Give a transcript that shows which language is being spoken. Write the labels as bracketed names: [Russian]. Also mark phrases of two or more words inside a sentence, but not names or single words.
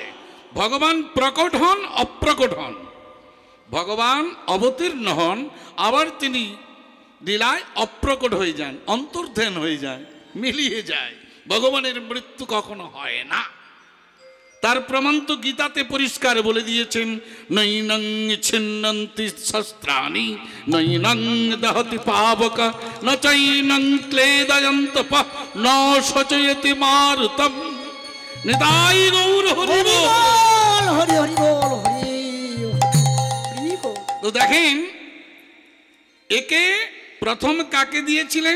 [Bangla] ভগবান প্রকট হন, অপ্রকট হন। ভগবান অবতীর্ণ হন, আবার তিনি লীলায় অপ্রকট হয়ে যান, অন্তর্ধান হয়ে যায়, মিলিয়ে যায়। ভগবানের মৃত্যু কখনো হয় না। তার প্রমাণ তো গীতাতে পরিষ্কার বলে দিয়েছেন, [Sanskrit] নৈনং ছিন্নন্তি শস্ত্রাণি নৈনং দহতি পাবক ন চৈনং ক্লেদয়ন্তপ ন শোচয়তি মারুতম। [Bangla] নিতাই গৌর হরি বল। হরি হরি বল হরি হরি বল। তো দেখেন, একে প্রথম কাকে দিয়েছিলেন?